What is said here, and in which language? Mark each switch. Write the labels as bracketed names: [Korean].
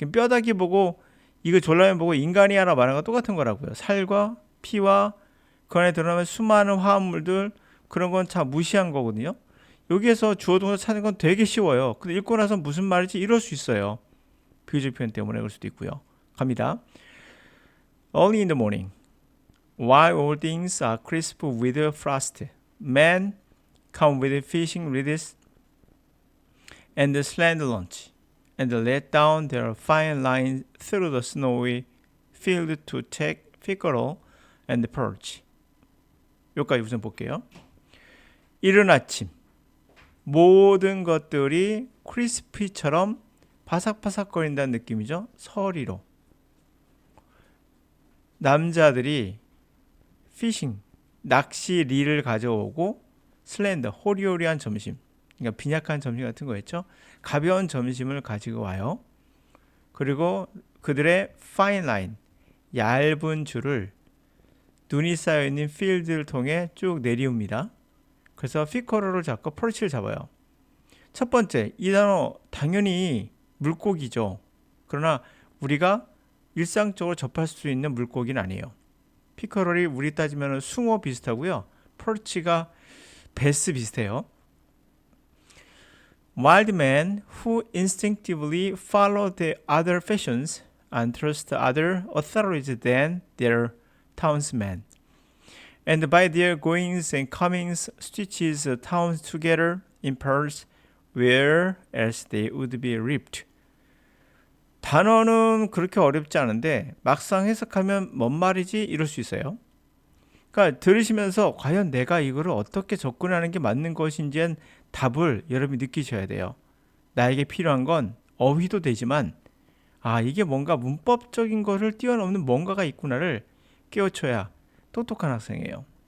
[Korean] 뼈다귀 보고 이거 졸라면 보고 인간이 하나 말하는 거 똑같은 거라고요. 살과 피와 그 안에 들어가면 수많은 화합물들 그런 건 다 무시한 거거든요. 여기에서 주어 동사 찾는 건 되게 쉬워요. 근데 읽고 나서 무슨 말인지 이럴 수 있어요. 비유적 표현 때문에 그럴 수도 있고요. 갑니다. [English] Early in the morning, while all things are crisp with frost, men come with fishing reeds and slender lunch, and let down their fine lines through the snowy field to take pickerel and perch. [Korean] 여기까지 우선 볼게요. 이른 아침 모든 것들이 크리스피처럼 바삭바삭거린다는 느낌이죠. 서리로. 남자들이 피싱, 낚시 릴을 가져오고 슬렌더, 호리호리한 점심, 그러니까 빈약한 점심 같은 거였죠. 가벼운 점심을 가지고 와요. 그리고 그들의 파인 라인, 얇은 줄을 눈이 쌓여있는 필드를 통해 쭉 내리웁니다. 그래서 피커로를 잡고 펄치를 잡아요. 첫 번째, 이 단어 당연히 물고기죠. 그러나 우리가 일상적으로 접할 수 있는 물고기는 아니에요. 피커럴이 우리 따지면 숭어 비슷하고요. 펄치가 베스 비슷해요. [English] Wild men who instinctively follow the other fashions and trust other authorities than their townsmen. And by their goings and comings stitches towns together in pearls where else they would be ripped. [Korean] 단어는 그렇게 어렵지 않은데 막상 해석하면 뭔 말이지 이럴 수 있어요. 그러니까 들으시면서 과연 내가 이거를 어떻게 접근하는 게 맞는 것인지엔 답을 여러분이 느끼셔야 돼요. 나에게 필요한 건 어휘도 되지만 이게 뭔가 문법적인 거를 뛰어넘는 뭔가가 있구나를 깨우쳐야 똑똑한 학생이에요.